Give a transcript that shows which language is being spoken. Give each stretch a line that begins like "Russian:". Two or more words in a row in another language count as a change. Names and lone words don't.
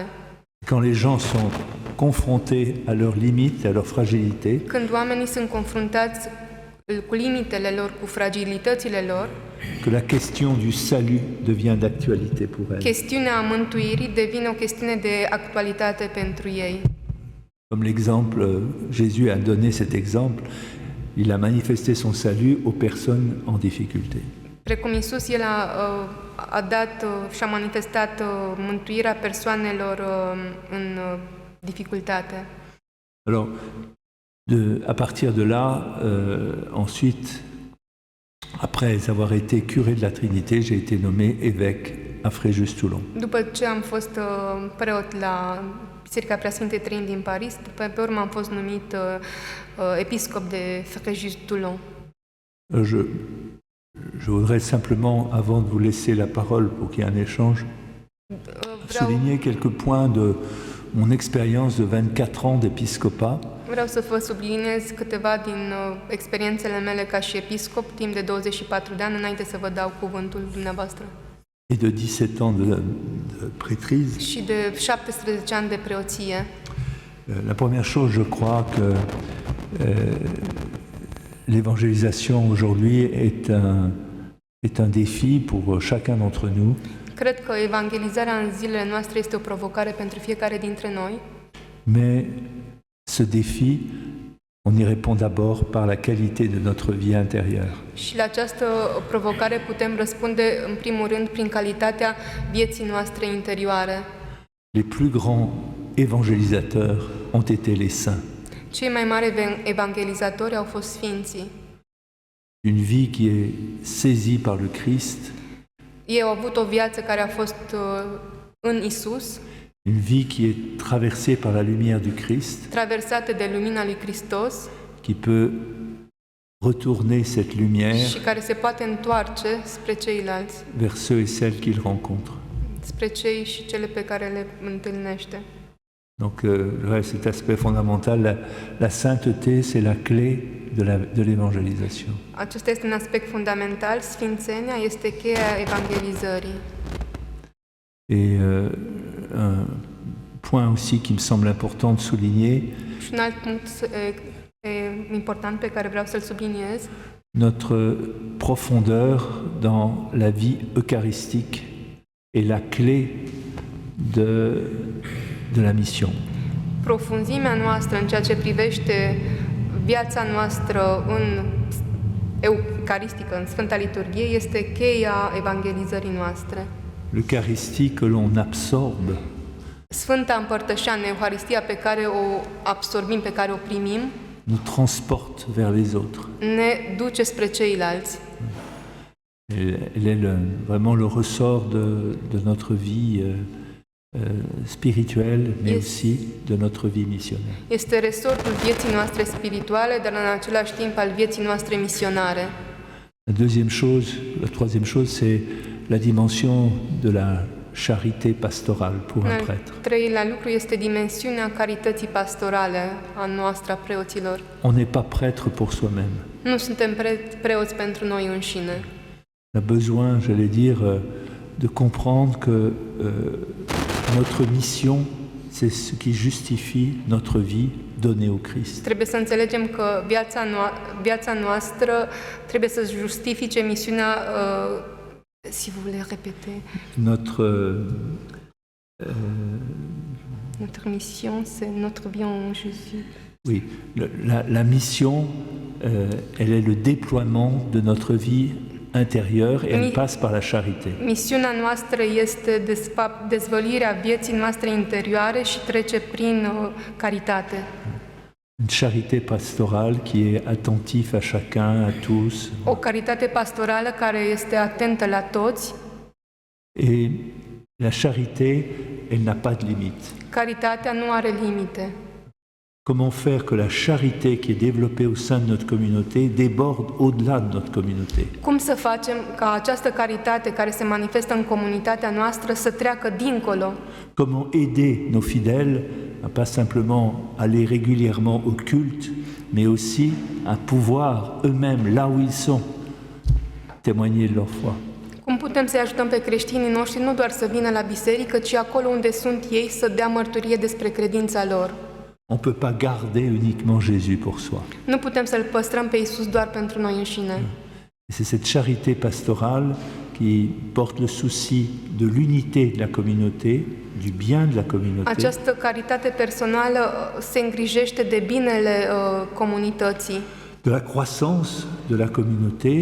French: Quand les gens sont confrontés à leurs limites, à leurs fragilités,
Romanian: Când oamenii sunt confruntați cu limitele lor, cu fragilitățile lor,
French: que la question du salut devient d'actualité pour elles.
Romanian: chestiunea mântuirii devine o chestiune de actualitate pentru ei.
French: Comme l'exemple, Jésus a donné cet exemple, il a manifesté son salut aux personnes en difficulté.
Romanian: Precum Iisus, El a dat și a manifestat mântuirea persoanelor în dificultate.
French: Alors, à partir de là, ensuite, après avoir été curé de la Trinité, j'ai été nommé évêque à Fréjus-Toulon.
Romanian: După ce am fost preot la Biserica Preasfintei Treimi din Paris, pe urmă am fost numit episcop de Fréjus-Toulon.
French: Je voudrais simplement, avant de vous laisser la parole pour qu'il y ait un échange, souligner quelques points de mon expérience de 24 ans d'épiscopat.
Romanian: Vreau să vă subliniez câteva din experiențele mele ca și episcop timp de 24 de ani, înainte să vă dau cuvântul dumneavoastră.
French: Et de 17 ans de prêtrise.
Romanian: Și de 17 ani de preoție.
French: La première chose, je crois que l'évangélisation aujourd'hui est un défi pour chacun d'entre nous.
Romanian: Cred că evangelizarea în zilele noastre este o provocare pentru fiecare dintre noi.
French: Mais ce défi, on y répond d'abord par la qualité de notre vie intérieure.
Romanian: Și la această provocare putem răspunde în primul rând prin calitatea vieții noastre interioare.
French: Les plus grands évangélisateurs ont été les saints.
Romanian: Cei mai mari evangelizatori au fost sfinții.
French: Une vie qui est saisie par le Christ.
Romanian: Ei au avut o viață care a fost în Isus,
French: une vie qui est traversée par la lumière du Christ,
Romanian: traversată de lumina lui Hristos,
French: qui peut retourner cette lumière
Romanian: și care se poate întoarce spre ceilalți,
French: vers ceux et celles qu'il rencontre.
Romanian: spre cei și cele pe care le întâlnește.
French: Donc, cet aspect fondamental, la sainteté, c'est la clé de l'évangélisation.
Romanian: Acesta este un aspect fundamental. Sfințenia este cheia evangelizării.
French: Et un point aussi qui me semble important de souligner,
Romanian: Și un alt punct important pe care vreau să-l subliniez,
French: notre profondeur dans la vie eucharistique est la clé de la mission.
Romanian: profunzimea noastră în ceea ce privește viața noastră în eucaristică, în Sfânta Liturghie, este cheia evangelizării noastre.
French: L'Eucharistie que l'on absorbe
Romanian: Sfânta Împărtășeană, Euharistia pe care o absorbim, pe care o primim,
French: nous transporte vers les autres.
Romanian: ne duce spre ceilalți.
French: Elle est vraiment le ressort de notre vie spirituelle, mais aussi de notre vie missionnaire.
Romanian: Este resortul vieții noastre spirituale, dar în același timp al vieții noastre misionare.
French: La troisième chose, c'est la dimension de la charité pastorale pour un prêtre.
Romanian: Treilea lucru este dimensiunea carității pastorale a noastră, a preoților.
French: On n'est pas prêtre pour soi-même.
Romanian: Nu suntem preoți pentru noi înșine.
French: On a besoin, j'allais dire, de comprendre que notre mission, c'est ce qui justifie notre vie donnée au Christ.
Romanian: Trebuie să înțelegem că viața noastră trebuie să justifice misiunea.
French: Si vous voulez répéter. Notre mission, c'est notre vie en Jésus. Oui, la mission, elle est le déploiement de notre vie intérieure et elle passe par la charité.
Romanian: Misiunea noastră este dezvăluirea vieții noastre interioare și trece prin caritate.
French: Une charité pastorale qui est attentive à chacun, à tous.
Romanian: O caritate pastorală care este atentă la toți.
French: Et la charité, elle n'a pas de limite.
Romanian: Caritatea nu are limite.
French: Comment faire que la charité qui est développée au sein de notre communauté déborde au-delà de notre communauté?
Romanian: Cum să facem ca această caritate care se manifestă în comunitatea noastră să treacă dincolo?
French: Comment aider nos fidèles à pas simplement aller régulièrement au culte, mais aussi à pouvoir eux-mêmes, là où ils sont, témoigner de leur foi?
Romanian: Cum putem să-i ajutăm pe creștinii noștri nu doar să vină la biserică, ci acolo unde sunt ei să dea mărturie despre credința lor?
French: On ne peut pas garder uniquement Jésus pour soi.
Romanian: Nu putem să-L păstrăm pe Iisus doar pentru noi înșine.
French: Et c'est cette charité pastorale qui porte le souci de l'unité de la communauté, du bien de la communauté,
Romanian: Această caritate personală se îngrijește de binele comunității,
French: de la croissance de la communauté